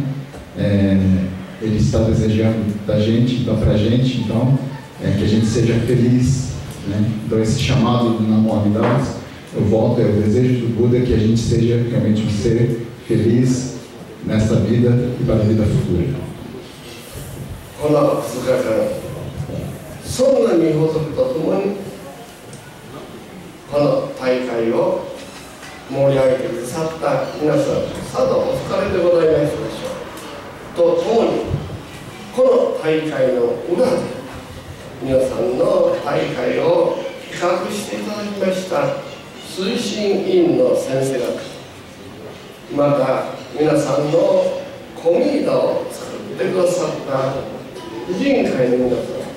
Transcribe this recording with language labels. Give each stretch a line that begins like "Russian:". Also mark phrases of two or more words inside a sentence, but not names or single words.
Portuguese: Ele está desejando da gente, então para a gente, então, que a gente seja feliz, né? Então esse chamado do
Japanese: 南無阿弥陀仏,
Portuguese: o voto é o desejo do Buda que a gente seja realmente um ser feliz nesta vida e para a vida futura.
Japanese: この2日間、そんな御仏とともにこの大会を盛り上げてくださった皆さんです。さぞお疲れでございますでしょう。とともに、この大会の裏で皆さんの大会を企画していただきました推進委員の先生方、また皆さんのコミーダを作ってくださった婦人会の皆さん、